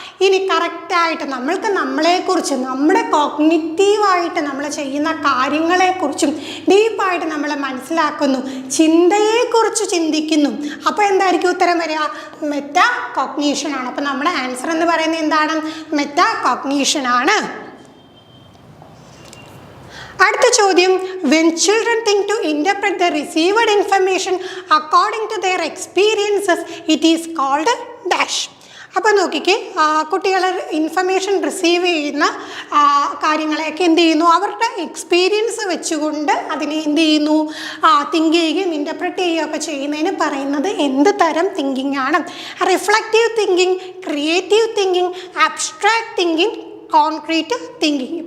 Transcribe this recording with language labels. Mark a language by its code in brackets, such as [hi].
[ml] ഇനി കറക്റ്റായിട്ട് നമ്മൾക്ക് നമ്മളെക്കുറിച്ച്, നമ്മുടെ കോഗ്നിറ്റീവായിട്ട് നമ്മൾ ചെയ്യുന്ന കാര്യങ്ങളെക്കുറിച്ചും ഡീപ്പായിട്ട് നമ്മൾ മനസ്സിലാക്കുന്നു, ചിന്തയെക്കുറിച്ച് ചിന്തിക്കുന്നു. അപ്പോൾ എന്തായിരിക്കും ഉത്തരം വരിക? മെറ്റാ കോഗ്നീഷനാണ്. അപ്പോൾ നമ്മുടെ ആൻസർ എന്ന് പറയുന്നത് എന്താണ്? മെറ്റാ കോഗ്നീഷനാണ്. അടുത്ത ചോദ്യം, [en] when children think to interpret the received information according to their experiences, it is called dash. [ml] അപ്പോൾ നോക്കിക്കേ, കുട്ടികൾ ഇൻഫർമേഷൻ റിസീവ് ചെയ്യുന്ന കാര്യങ്ങളെയൊക്കെ എന്ത് ചെയ്യുന്നു? അവരുടെ എക്സ്പീരിയൻസ് വെച്ചുകൊണ്ട് അതിനെ എന്ത് ചെയ്യുന്നു? തിങ്ക് ചെയ്യുകയും ഇൻ്റർപ്രറ്റ് ചെയ്യുകയൊക്കെ ചെയ്യുന്നതിന് പറയുന്നത് എന്ത് തരം തിങ്കിങ് ആണ്? [en] Reflective thinking, creative thinking, abstract thinking, concrete thinking.